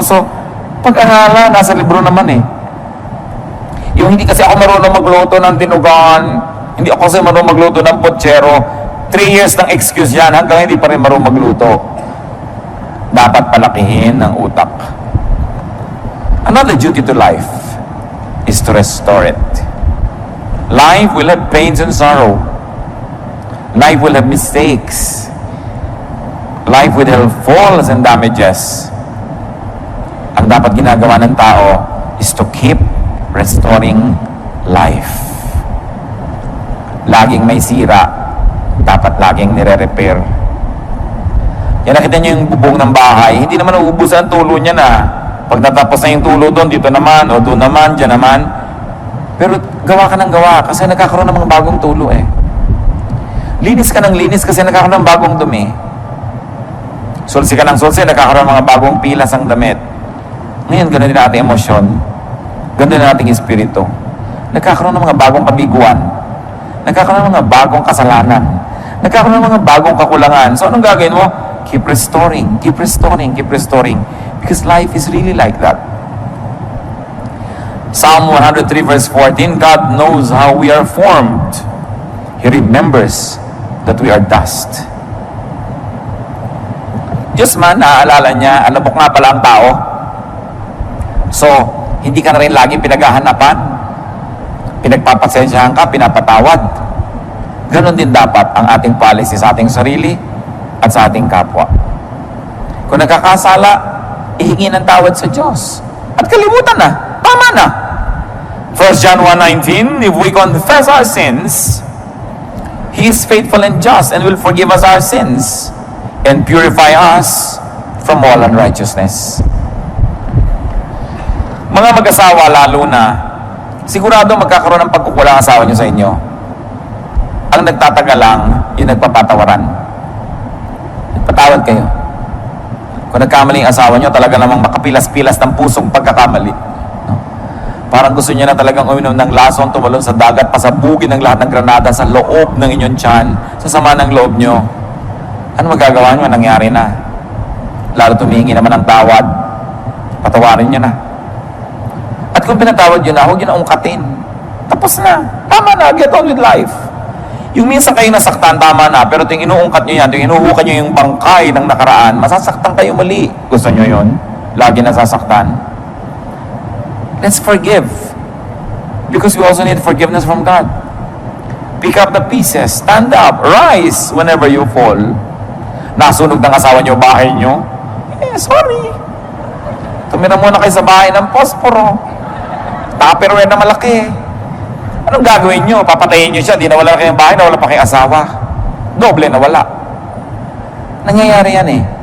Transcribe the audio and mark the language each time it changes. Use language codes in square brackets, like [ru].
[tl] So, pag-aralan, nasa libro naman eh. Yung hindi kasi ako marunong magluto ng dinugan, hindi ako kasi marunong magluto ng potsero, 3 years ng excuse yan, hanggang hindi pa rin marunong magluto. Dapat palakihin ang utak. [en] Another duty to life is to restore it. Life will have pains and sorrow. Life will have mistakes. Life will have falls and damages. [tl] Ang dapat ginagawa ng tao [en] is to keep restoring life. [tl] Laging may sira, dapat laging nire-repair. Yan, nakita niyo yung bubong ng bahay, hindi naman uubusan ang tulo niya na. Pag natapos na yung tulo doon, dito naman, o doon naman, dyan naman. Pero gawa ka ng gawa kasi nagkakaroon ng mga bagong tulo eh. Linis ka ng linis kasi nagkakaroon ng bagong dumi. Sulsi ka ng sulsi, nagkakaroon ng mga bagong pilas ang damit. Ngayon, ganoon din ating emosyon. Ganoon din ating espiritu. Nagkakaroon ng mga bagong kabiguan. Nagkakaroon ng mga bagong kasalanan. Nagkakaroon ng mga bagong kakulangan. So, anong gagawin mo? [en] Keep restoring, keep restoring, keep restoring. Because life is really like that. Psalm 103 verse 14, God knows how we are formed. He remembers that we are dust. [tl] Diyos man, naaalala niya, alabok nga pala ang tao. So, hindi ka na rin lagi pinaghahanapan. Pinagpapasensyahan ka, pinapatawad. Ganon din dapat ang ating policy sa ating sarili at sa ating kapwa. Kung nagkakasala, ihingi ng tawad sa Diyos. At kalimutan na. Tama na. [en] 1 John 1:19, if we confess our sins, He is faithful and just and will forgive us our sins and purify us from all unrighteousness. [tl] Mga mag-asawa lalo na, sigurado magkakaroon ng pagkukulang asawa nyo sa inyo. Ang nagtatagal lang, yung nagpapatawaran. Nagpatawad kayo. Kung nagkamali ang asawa nyo, talaga namang makapilas-pilas ng pusong pagkakamali. No? Parang gusto niya na talagang uminom ng lason, tumalon sa dagat, pasabugin ng lahat ng granada sa loob ng inyong tiyan, sa sama ng loob nyo. Ano magagawa nyo? Nangyari na. Lalo tumingi naman ng tawad. Patawarin nyo na. At kung pinatawad nyo na, huwag nyo na ungkatin. Tapos na. Tama na. [en] Get on with life. [tl] Yung minsan kayo nasaktan, tama na. Pero ting inuungkat nyo yan, ting inuhukan nyo yung bangkay ng nakaraan, masasaktan kayo muli. Gusto nyo yun? Lagi nasasaktan. [en] Let's forgive. [tl] Because we also need forgiveness from God. Pick up the pieces. Stand up. Rise whenever you fall. Nasunog ng asawa nyo, bahay nyo. Sorry. Tumira muna kayo sa bahay ng posporo. Tupperware na malaki. Anong gagawin nyo? Papatayin nyo siya. Di nawala na kayong bahay, nawala pa kayong asawa. Doble nawala. Nangyayari yan eh.